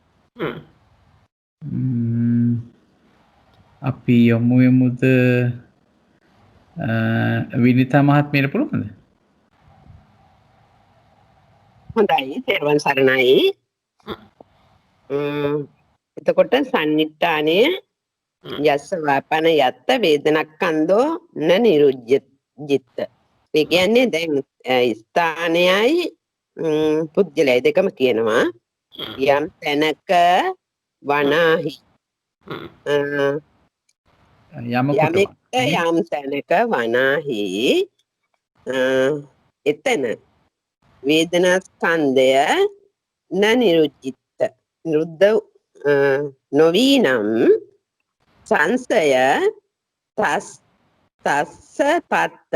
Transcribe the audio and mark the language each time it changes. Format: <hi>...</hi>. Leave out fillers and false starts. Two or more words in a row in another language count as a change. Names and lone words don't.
<si>අපි යමුද විනිතා මහත්මියට පුළුවන්ද? හොඳයි තෙරුවන් සරණයි. එතකොට සන්නිට්ඨානය</si> <pi>යස්ස වාපන යත්ත වේදනක්ඛන්தோ න නිරුජ්ජිත.</pi> <si>ඒ කියන්නේ දැන් ස්ථානයයි පුද්ගලයයි දෙකම කියනවා. යම් තැනක වනාහි යමෙක්ට යම් තැනක වනාහි එතන වේදනා ස්කන්ධය</si> <pi>න නිරුජ්ජිත</pi> <si>නිරුද්ධ නොවී නම්</si> <pi>සංසය තස්ස පත්ත.</pi>